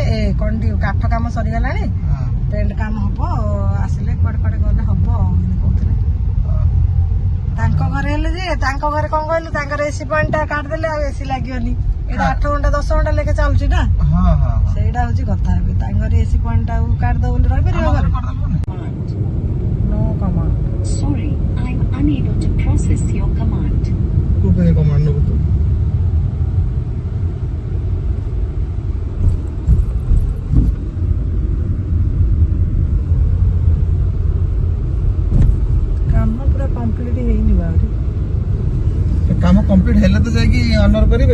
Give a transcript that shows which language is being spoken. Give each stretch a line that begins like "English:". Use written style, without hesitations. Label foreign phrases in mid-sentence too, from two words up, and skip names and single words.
Odia: କ'ଣ କାଠ କାମ ସରିଗଲାଣି, ପେଣ୍ଟ କାମ ହବ, ଆସିଲେ କୁଆଡେ କୁଆଡେ ଗଲେ ହବ ଆଉ କହୁଥିଲେ। ତାଙ୍କ ଘରେ ହେଲେ ଯେ ତାଙ୍କ ଘରେ କ'ଣ କହିଲୁ, ତାଙ୍କର
English: AC point
Odia: ଟା କାଟିଦେଲେ ଆଉ ଏସି ଲାଗିବନି। ଏଇଟା 8 ଘଣ୍ଟା 10 ଘଣ୍ଟା ଲେଖେ ଚାଲୁଛି ନା, ସେଇଟା ହଉଛି କଥା। ଏବେ ତାଙ୍କର
English: AC point
Odia: ଟା କାଟିଦବ ବୋଲି ରହିପାରିବ ଘରେ।
English: No command. Sorry, I'm unable to process your command.
Odia: କୋଉ କମାଣ୍ଡ ନବୁ ତୁ? କାମ ପୁରା କମ୍ପ୍ଲିଟ ହେଇନି ବାହାରେ। କାମ କମ୍ପ୍ଲିଟ ହେଲେ ତ ଯାଇକି ଅନର କରିବେ।